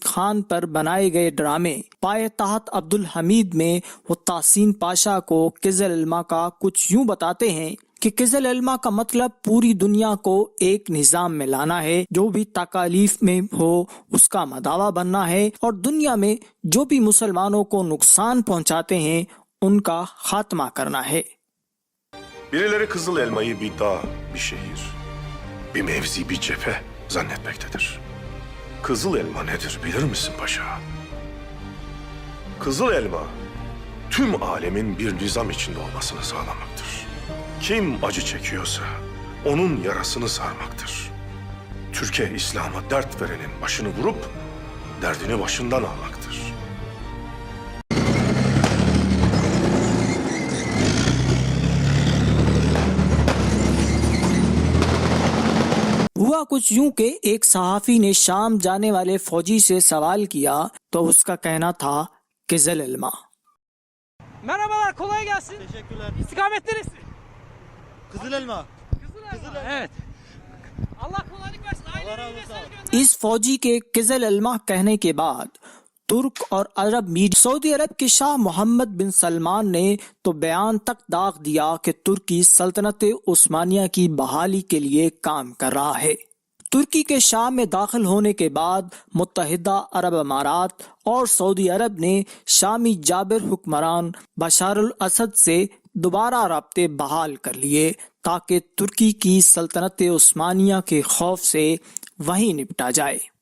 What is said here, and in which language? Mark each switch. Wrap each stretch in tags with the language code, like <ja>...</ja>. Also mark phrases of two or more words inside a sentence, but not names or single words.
<ur>خان پر بنائے گئے ڈرامے پائے تخت عبدالحمید میں وہ تحسین پاشا کو قزل ایلما کا کچھ یوں بتاتے ہیں کہ قزل ایلما کا مطلب پوری دنیا کو ایک نظام میں لانا ہے، جو بھی تکالیف میں ہو اس کا مداوا بننا ہے اور دنیا میں جو بھی مسلمانوں کو نقصان پہنچاتے ہیں ان کا خاتمہ کرنا ہے.</ur> <tr>Birileri Kızıl Elma'yı bir dağ, bir şehir, bir mevzi, bir cephe zannetmektedir. Kızıl Elma nedir bilir misin paşa? Kızıl Elma tüm alemin bir nizam içinde olmasını sağlamaktır. Kim acı çekiyorsa onun yarasını sarmaktır. Türkiye İslam'a dert verenin başını vurup derdini başından almaktır.</tr> <ur>ہوا کچھ یوں کہ ایک صحافی نے شام جانے والے فوجی سے سوال کیا تو اس کا کہنا تھا قزل ایلما.</ur> <tr>Merhabalar, kolay gelsin. Teşekkürler. İstikamet neresi? Kızıl Elma. Kızıl Elma. Evet. Allah kolaylık versin. Allah razı Ailelerine olsun. seni gönder.</tr> <ur>اس فوجی کے قزل ایلما کہنے کے بعد ترک اور عرب میڈیا سعودی عرب کے شاہ محمد بن سلمان نے تو بیان تک داغ دیا کہ ترکی سلطنت عثمانیہ کی بحالی کے لیے کام کر رہا ہے. ترکی کے شام میں داخل ہونے کے بعد متحدہ عرب امارات اور سعودی عرب نے شامی جابر حکمران بشار الاسد سے دوبارہ رابطے بحال کر لیے تاکہ ترکی کی سلطنت عثمانیہ کے خوف سے وہیں نپٹا جائے.</ur>